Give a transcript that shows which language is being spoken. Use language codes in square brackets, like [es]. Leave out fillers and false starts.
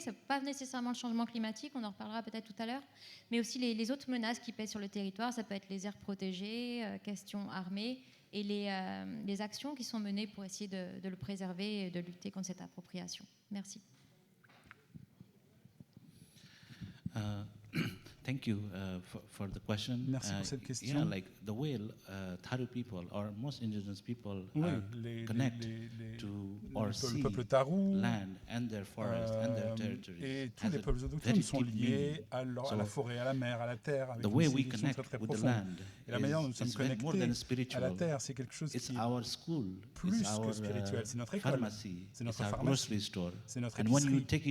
[fr] C'est pas nécessairement le changement climatique, on en reparlera peut-être tout à l'heure, mais aussi les autres menaces qui pèsent sur le territoire. Ça peut être les aires protégées, questions armées et les actions qui sont menées pour essayer de le préserver et de lutter contre cette appropriation. Merci. [en] Thank you for the question. [fr] Merci pour cette question. [en] Yeah, like the way Tharu people or most indigenous people connect to or see land and their forests and their territories. [fr] Et tous les peuples autochtones sont liés à la forêt, à la mer, à la terre, avec une signification très très profonde. Et la manière dont nous sommes connectés à la terre, c'est quelque chose qui est plus que spirituel. C'est notre école, c'est notre pharmacie, c'est notre épicerie.